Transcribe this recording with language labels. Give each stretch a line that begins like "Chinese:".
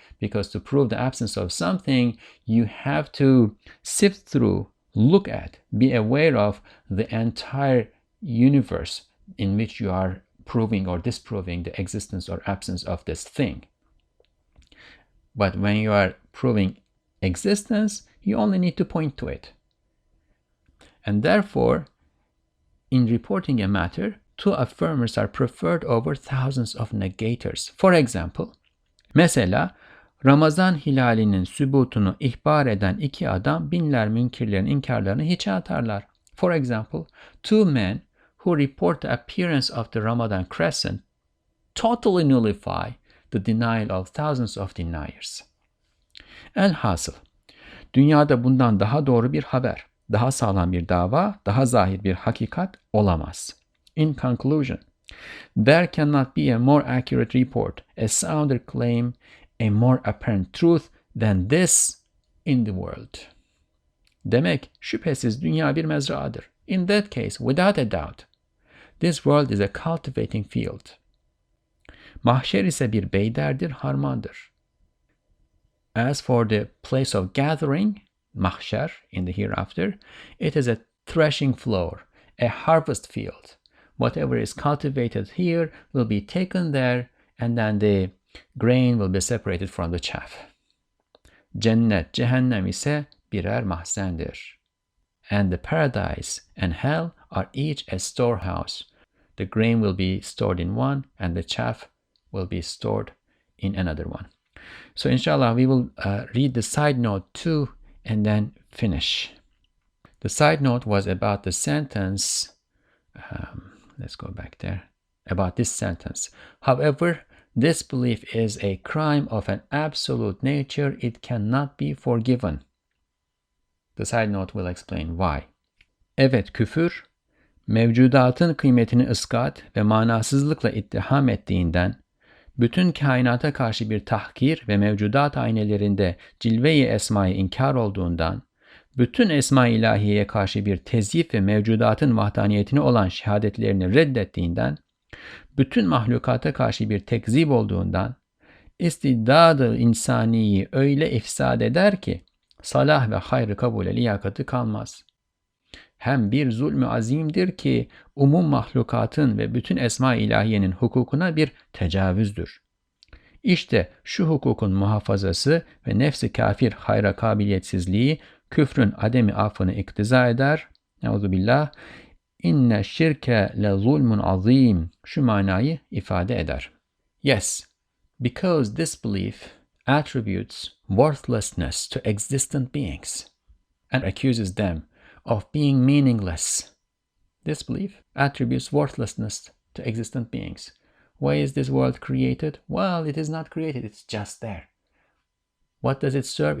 English: Because to prove the absence of something, you have to sift through, look at, be aware of the entire universe in which you are proving or disproving the existence or absence of this thing. But when you are proving existence, you only need to point to it. And therefore, in reporting a matter, two affirmers are preferred over thousands of negators. For example,
Turkish: mesela Ramazan hilalinin sübutunu ihbar eden iki adam binler münkirlerin inkarlarını hiçe atarlar.
English: For example, two men who report the appearance of the Ramadan crescent totally nullify the denial of thousands of deniers.
Turkish: Elhasıl, dünyada bundan daha doğru bir haber, daha sağlam bir dava, daha zahir bir hakikat olamaz.
English: In conclusion, there cannot be a more accurate report, a sounder claim, a more apparent truth than this in the world.
Turkish: Demek şüphesiz dünya bir mezraadır.
English: In that case, without a doubt, this world is a cultivating field.
Turkish: Mahşer ise bir beyderdir, harmandır.
English: As for the place of gathering, mahşer in the hereafter, it is a threshing floor, a harvest field. Whatever is cultivated here will be taken there, and then the grain will be separated from the chaff.
Turkish: Cennet, cehennem ise birer mahzendir.
English: And the paradise and hell are each a storehouse. The grain will be stored in one, and the chaff will be stored in another one. So inshallah, we will read the side note too, and then finish. The side note was about the sentence, let's go back there, about this sentence. However, this belief is a crime of an absolute nature. It cannot be forgiven. The side note will explain why.
Turkish: Evet, küfür, mevcudatın kıymetini ıskat ve manasızlıkla ittiham ettiğinden, bütün kainata karşı bir tahkir ve mevcudat aynelerinde cilve-i esma-i inkar olduğundan, bütün esma-i ilahiyeye karşı bir tezyif ve mevcudatın vahdaniyetine olan şehadetlerini reddettiğinden, bütün mahlukata karşı bir tekzip olduğundan, istidad-ı insaniyi öyle ifsad eder ki, salah ve hayrı kabule liyakatı kalmaz. Hem bir zulmü azimdir ki, umum mahlukatın ve bütün esma-i ilahiyenin hukukuna bir tecavüzdür. İşte şu hukukun muhafazası ve nefsi kafir hayra kabiliyetsizliği, küfrün ademi affını iktiza eder. Euzubillah.
Arabic: İnne şirke le zulmun azim.
Turkish: Şu manayı ifade eder.
English: Yes, because this belief, attributes worthlessness to existent beings and accuses them of being meaningless. This belief attributes worthlessness to existent beings. Why is this world created? Well, it is not created, it's just there. What does it serve?